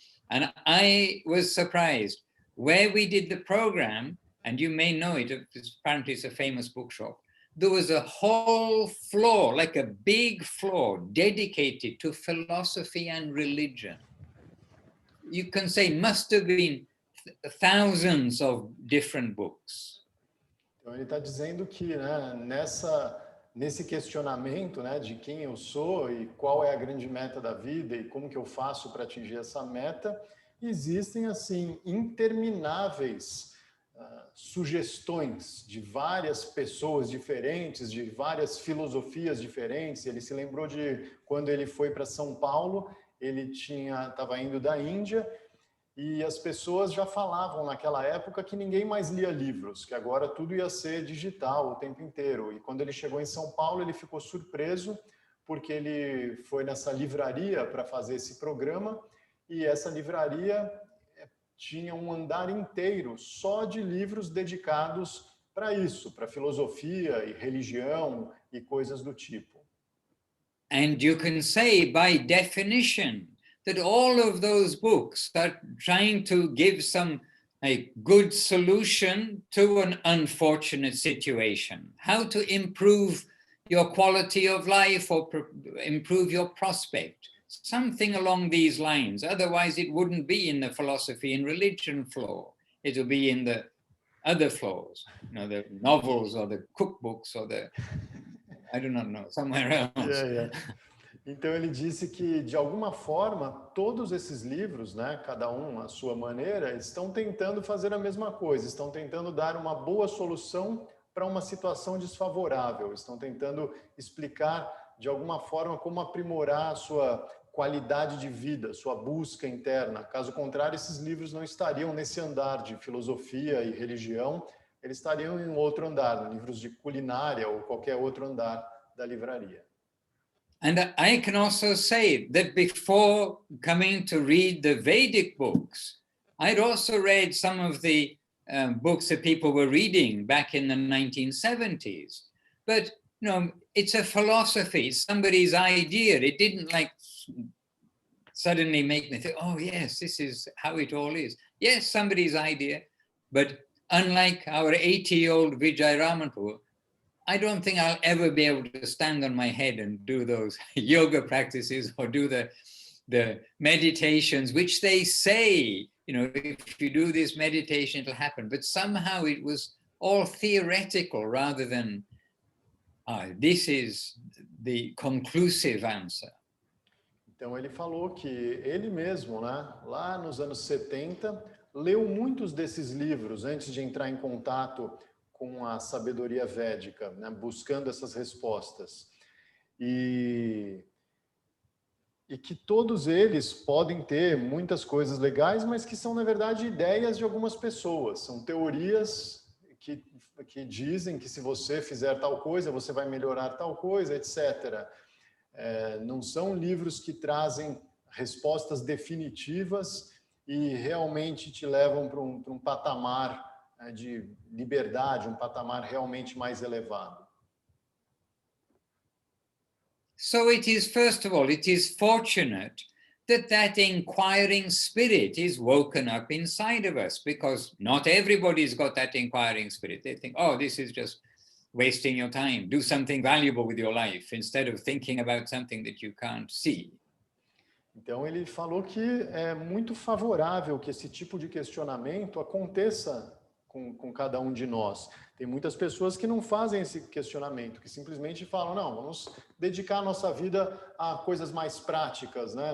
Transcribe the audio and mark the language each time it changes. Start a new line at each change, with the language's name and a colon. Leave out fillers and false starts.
English: And I was surprised. Where we did the program, and you may know it, apparently it's a famous bookshop, there was a whole floor, like a big floor, dedicated to philosophy and religion. You can say must have been thousands of different books.
Portuguese: Então ele está dizendo que, né, nesse questionamento, né, de quem eu sou e qual é a grande meta da vida e como que eu faço para atingir essa meta, existem assim intermináveis sugestões de várias pessoas diferentes, de várias filosofias diferentes. Ele se lembrou de quando ele foi para São Paulo, ele estava indo da Índia, e as pessoas já falavam naquela época que ninguém mais lia livros, que agora tudo ia ser digital o tempo inteiro. E quando ele chegou em São Paulo, ele ficou surpreso, porque ele foi nessa livraria para fazer esse programa, e essa livraria tinha um andar inteiro só de livros dedicados para isso, para filosofia e religião e coisas do tipo.
English: And you can say, by definition, that all of those books are trying to give a good solution to an unfortunate situation. How to improve your quality of life or improve your prospect. Something along these lines. Otherwise, it wouldn't be in the philosophy and religion floor. It will be in the other floors, the novels or the cookbooks or I do not know, somewhere else. Yeah.
Portuguese: Então ele disse que, de alguma forma, todos esses livros, né, cada um à sua maneira, estão tentando fazer a mesma coisa, estão tentando dar uma boa solução para uma situação desfavorável, estão tentando explicar, de alguma forma, como aprimorar a sua qualidade de vida, sua busca interna. Caso contrário, esses livros não estariam nesse andar de filosofia e religião, eles estariam em outro andar, livros de culinária ou qualquer outro andar da livraria.
English: And I can also say that before coming to read the Vedic books, I'd also read some of the books that people were reading back in the 1970s. But, it's a philosophy, it's somebody's idea. It didn't suddenly make me think, oh yes, this is how it all is. Yes, somebody's idea. But unlike our 80-year-old Vijay Ramanpur, I don't think I'll ever be able to stand on my head and do those yoga practices or do the meditations, which they say, if you do this meditation, it'll happen. But somehow it was all theoretical rather than, this is the conclusive answer.
Portuguese: Então ele falou que ele mesmo, né, lá nos anos 70, leu muitos desses livros antes de entrar em contato com a sabedoria védica, né, buscando essas respostas. E que todos eles podem ter muitas coisas legais, mas que são, na verdade, ideias de algumas pessoas. São teorias que dizem que se você fizer tal coisa, você vai melhorar tal coisa, etc. Não são livros que trazem respostas definitivas e realmente te levam para um patamar de liberdade, um patamar realmente mais elevado.
English: So it is, first of all, it is fortunate that inquiring spirit is woken up inside of us, because not everybody's got that inquiring spirit. They think, oh, this is just wasting your time. Do something valuable with your life instead of thinking about something that you can't see.
Portuguese: Então ele falou que é muito favorável que esse tipo de questionamento aconteça com cada um de nós. Tem muitas pessoas que não fazem esse questionamento, que simplesmente falam, não, vamos dedicar a nossa vida a coisas mais práticas, né?